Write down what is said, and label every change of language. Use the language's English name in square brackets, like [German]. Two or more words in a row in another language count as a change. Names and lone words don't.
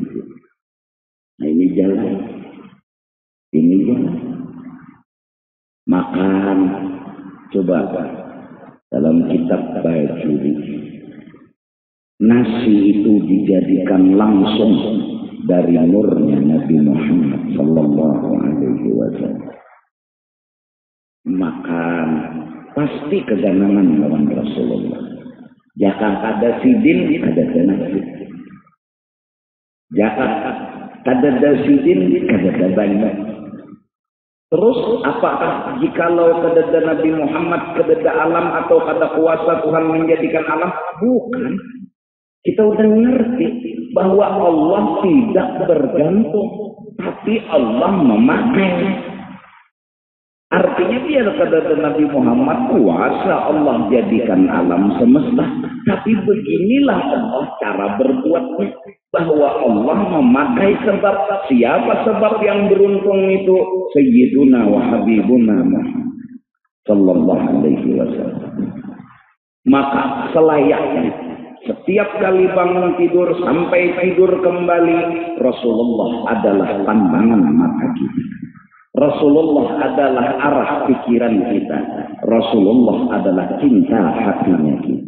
[Indonesian] Nah ini jalan. Ini jalan. Makan. Coba dalam kitab Bajuri. Nasi itu dijadikan langsung dari nurnya Nabi Muhammad [Arabic] صلى الله عليه وسلم. [Indonesian] Makan pasti keganangan lawan Rasulullah. Jangan ada sidin, ada nasi. Jangan ada sidin, ada banyak. Terus apakah jikalau kedada Nabi Muhammad, kedada alam atau kada kuasa Tuhan menjadikan alam? Bukan. Kita udah ngerti bahwa Allah tidak bergantung, tapi Allah memakai. Artinya biar kata Nabi Muhammad kuasa Allah jadikan alam semesta. Tapi beginilah Allah cara berbuatnya. Bahwa Allah memakai sebab. Siapa sebab yang beruntung itu? [Arabic] سيدنا وحبيبنا محمد صلى الله عليه وسلم. [Indonesian] Maka selayaknya setiap kali bangun tidur sampai tidur kembali, Rasulullah adalah pandangan mata kita. Rasulullah adalah arah pikiran kita. Rasulullah adalah cinta hatinya kita.